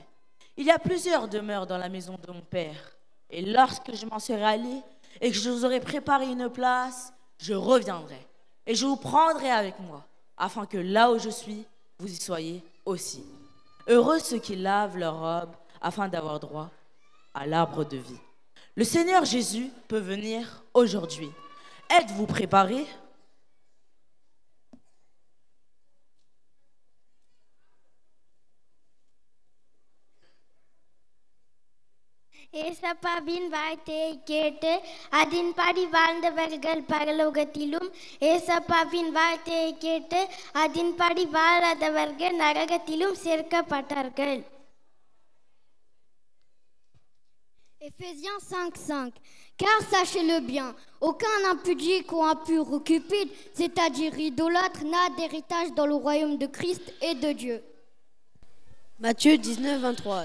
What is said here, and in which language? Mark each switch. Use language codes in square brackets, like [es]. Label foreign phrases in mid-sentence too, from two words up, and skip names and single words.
[fr] Il y a plusieurs demeures dans la maison de mon Père. Et lorsque je m'en serai allé et que je vous aurai préparé une place, je reviendrai et je vous prendrai avec moi, afin que là où je suis, vous y soyez aussi. Heureux ceux qui lavent leurs robes afin d'avoir droit à l'arbre de vie. Le Seigneur Jésus peut venir aujourd'hui. Êtes-vous préparés? [ta] ஏசப்பாவின் வார்த்தையை கேட்டு அதன்படி வாழ்ந்தவர்கள் பரலோகத்திலும் ஏசப்பாவின் வார்த்தையை கேட்டு அதன்படி வாழாதவர்கள் நரகத்திலும் சேர்க்கப்பட்டார்கள். [fr] Éphésiens 5:5. Car sachez-le bien, aucun impudique ou impur ou cupide, c'est-à-dire idolâtre, n'a d'héritage dans le royaume de Christ et de Dieu. Matthieu 19:23.